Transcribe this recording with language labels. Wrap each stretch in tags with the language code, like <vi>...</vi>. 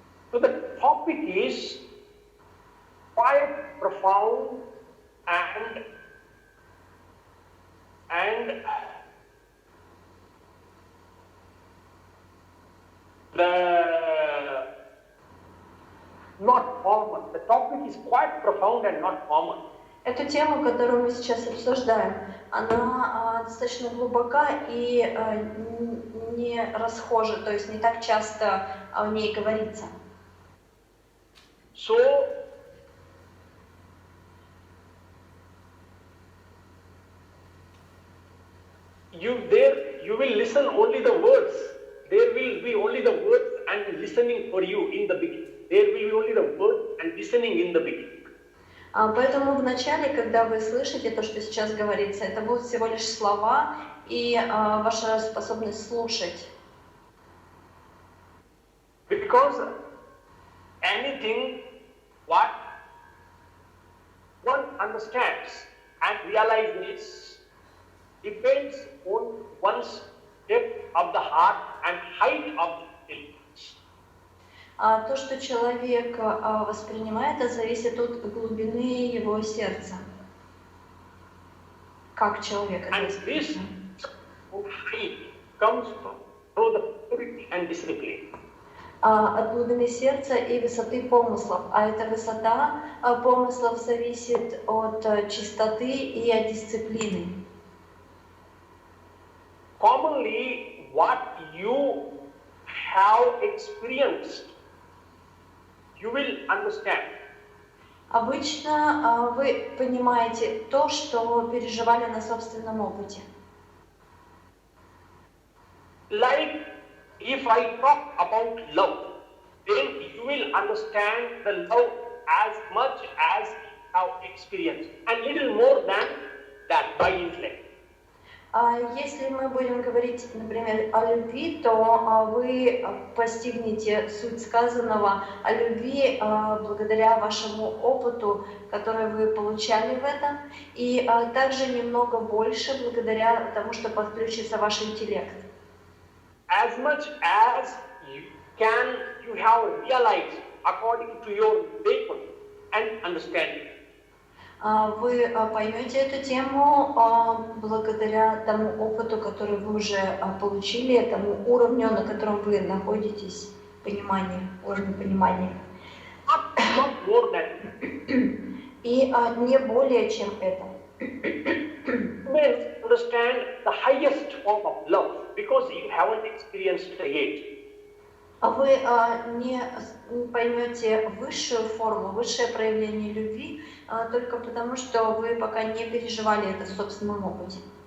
<en>So the topic is quite profound and not common. The topic is quite profound and not common.</en> <ru>Эту тему, которую мы сейчас обсуждаем, она достаточно глубока и не расхожа, то есть не так часто о ней говорится.</ru> <en>So, you will listen only the words. There will be only the words and listening for you in the beginning. There will be only the words and listening in the beginning.</en> <ru>Поэтому в начале, когда вы слышите то, что сейчас говорится, это будут всего лишь слова и ваша способность слушать.</ru> <en>Because anything what one understands and realizes depends on one's depth of the heart and height of the intelligence.</en> <ru>То, что человек воспринимает, это зависит от глубины его сердца. Как человек это воспринимает.</ru> <en>And this comes through the purity and discipline.</en> <ru>От глубины сердца и высоты помыслов. А эта высота помыслов зависит от чистоты и от дисциплины.</ru> <en>Commonly, what you have experienced, you will understand.</en> <ru>Обычно вы понимаете то, что переживали на собственном опыте.</ru> <en>Like if I talk about love, then you will understand the love as much as you have experienced, and little more than that by intellect.</en> <ru>Если мы будем говорить, например, о любви, то вы постигнете суть сказанного о любви благодаря вашему опыту, который вы получали в этом, и также немного больше благодаря тому, что подключится ваш интеллект.</ru> <en>As much as you have realized according to your wisdom and understanding.</en> <ru>Вы поймете эту тему благодаря тому опыту, который вы уже получили, тому уровню, на котором вы находитесь, уровню понимания.</ru> <en>Not more than.</en> <ru>И не более чем это.</ru> <en>You may understand the highest form of love because you haven't experienced it yet.</en> <ru>Вы не поймете высшую форму, высшее проявление любви только потому, что вы пока не переживали это в собственном опыте.</ru>